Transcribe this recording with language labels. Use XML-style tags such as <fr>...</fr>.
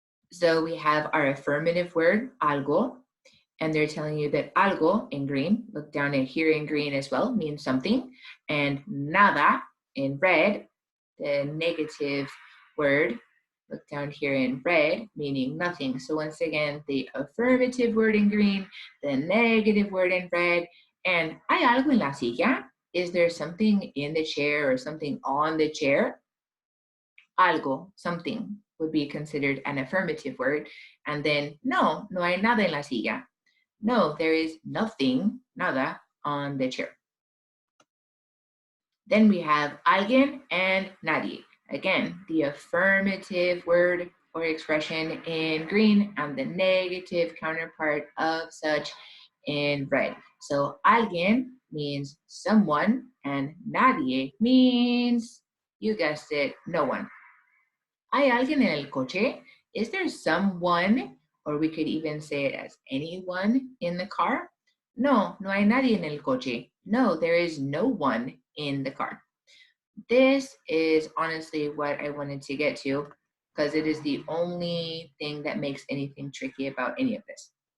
<en>So we have our affirmative word, algo, and they're telling you that algo in green, look down at here in green as well, means something, and nada in red, the negative word, look down here in red, meaning nothing. So once again, the affirmative word in green, the negative word in red, and</en> <es>¿hay algo en la silla?</es> <en>Is there something in the chair or something on the chair? Algo, something, would be considered an affirmative word. And then,</en> <es>no, no hay nada en la silla.</es> <en>No, there is nothing, nada, on the chair. Then we have alguien and nadie. Again, the affirmative word or expression in green and the negative counterpart of such in red. So alguien means someone and nadie means, you guessed it, no one.</en> <es>¿Hay alguien en el coche?</es> <en>Is there someone, or we could even say it as anyone in the car?</en> <es>No, no hay nadie en el coche.</es> <en>No, there is no one in the car. This is honestly what I wanted to get to, because it is the only thing that makes anything tricky about any of this.</en>